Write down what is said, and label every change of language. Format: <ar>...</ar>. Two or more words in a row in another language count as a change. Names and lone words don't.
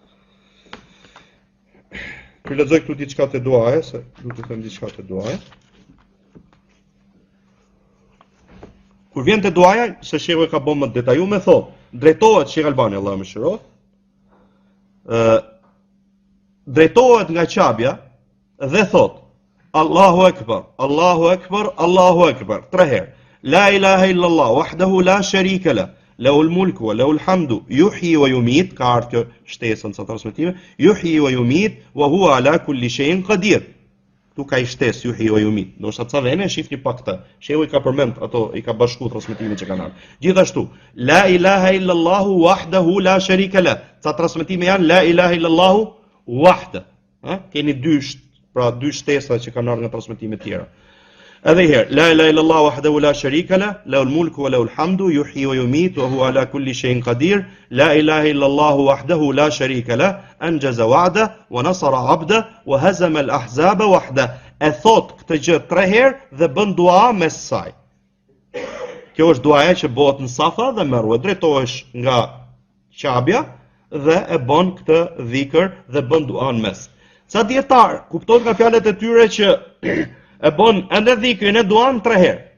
<sq>Kur lexoj këtu diçka te duaja, se duhet të them diçka te duaja. Kur vjen te duaja, se shehu e ka bën më detajuar me thotë, drejtohet Sheikh Albani Allahu më shëroft. Drejtohet nga qabja dhe thot</sq> <ar>الله أكبر الله أكبر الله أكبر.</ar> <sq>3 herë.</sq> <ar>لا إله إلا الله وحده لا شريك له له الملك وله الحمد يحيي ويميت,</ar> <sq>ka ardhur kjo shtesën sa transmetime,</sq> <ar>يحيي ويميت وهو على كل شيء قدير.</ar> <sq>Tu ka i shtes</sq> <ar>يحيي ويميت.</ar> <sq>Do sa vene shifni pak këtë. Shehu i ka përmend ato, i ka bashku transmetimin që kanë ardhur. Gjithashtu,</sq> <ar>لا إله إلا الله وحده لا شريك له.</ar> <sq>Sa transmetime janë</sq> <ar>لا إله إلا الله وحده.</ar> <sq>Keni dy shtesa që kanë ardhur nga transmetime të tjera. Edhe herë,</sq> <ar>لا إله إلا الله وحده لا شريك له له الملك وله الحمد يحيي ويميت وهو على كل شيء قدير. لا إله إلا الله وحده لا شريك له أنجز وعده ونصر عبده وهزم الأحزاب وحده.</ar> <sq>E thot këtë gjë 3 herë dhe bën dua mes saj. Kjo është duaja që bëhet në Safa dhe Marwa, drejtohesh nga Qabja dhe e bën këtë dhikr dhe bën dua në mes. Sa dietar kupton nga fjalët e tyre që e bën ende dhikrin e duan 3 herë.</sq>